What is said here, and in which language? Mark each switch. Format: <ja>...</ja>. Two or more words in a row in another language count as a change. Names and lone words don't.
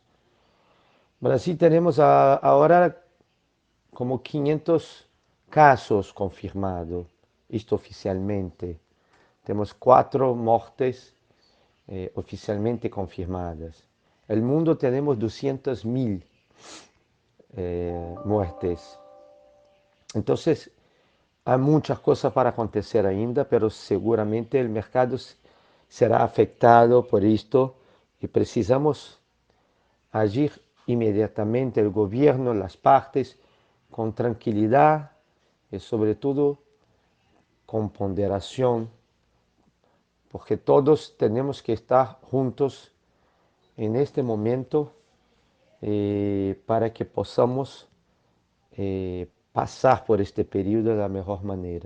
<es>Brasil tenemos ahora como 500 casos confirmados, esto oficialmente. Tenemos 4 muertes oficialmente confirmadas. El mundo tenemos 200.000 muertes. Entonces, hay muchas cosas para acontecer ainda, pero seguramente el mercado será afectado por esto y precisamos agir inmediatamente, el gobierno, las partes, con tranquilidad y sobre todo con ponderación, porque todos tenemos que estar juntos en este momento para que podamos pasar por este periodo de la mejor manera.</es>